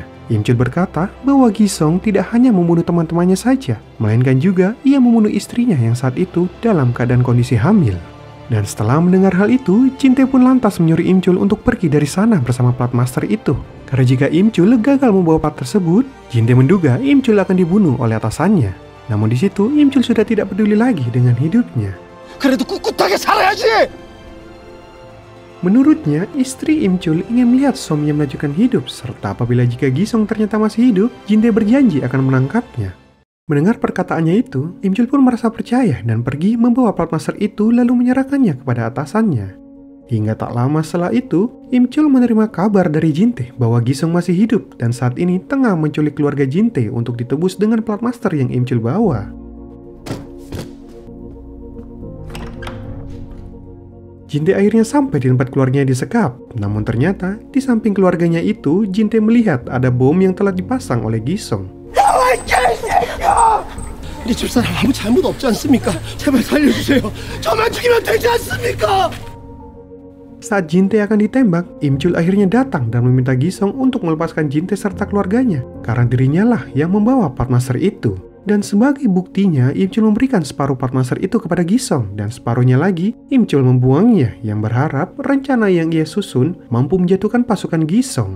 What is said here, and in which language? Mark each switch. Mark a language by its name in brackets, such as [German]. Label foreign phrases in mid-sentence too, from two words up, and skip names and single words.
[Indonesian] Im Chul berkata bahwa Gisong tidak hanya membunuh teman-temannya saja, melainkan juga ia membunuh istrinya yang saat itu dalam keadaan kondisi hamil. Dan setelah mendengar hal itu, Jin Tae pun lantas menyuruh Im Chul untuk pergi dari sana bersama Plat Master itu. Karena jika Im Chul gagal membawa plat tersebut, Jin Tae menduga Im Chul akan dibunuh oleh atasannya. Namun di situ Im Chul sudah tidak peduli lagi dengan hidupnya. [Korean] 그래도 꿋꿋하게 살아야지. [Indonesian] Menurutnya, istri Im Chul ingin melihat suaminya melanjutkan hidup, serta apabila jika Gisong ternyata masih hidup, Jin Tae berjanji akan menangkapnya. Mendengar perkataannya itu, Im Chul pun merasa percaya dan pergi membawa plat master itu lalu menyerahkannya kepada atasannya. Hingga tak lama setelah itu, Im Chul menerima kabar dari Jin Tae bahwa Gisong masih hidup dan saat ini tengah menculik keluarga Jin Tae untuk ditebus dengan plat master yang Im Chul bawa. Jin Tae akhirnya sampai di tempat keluarganya disekap. Namun ternyata, di samping keluarganya itu, Jin Tae melihat ada bom yang telah dipasang oleh Gisong. [Korean] 우리 집사람 아무 잘못 없지 않습니까? 제발 살려주세요. 저만 죽이면 되지 않습니까? [Indonesian] Saat Jin-tae akan ditembak, Im-chul akhirnya datang dan meminta Gi-sung untuk melepaskan Jin-tae serta keluarganya, karena dirinya lah yang membawa Partmaster itu. Dan sebagai buktinya, Im-chul memberikan separuh Partmaster itu kepada Gi-sung, dan separuhnya lagi Im-chul membuangnya, yang berharap rencana yang ia susun mampu menjatuhkan pasukan Gi-sung.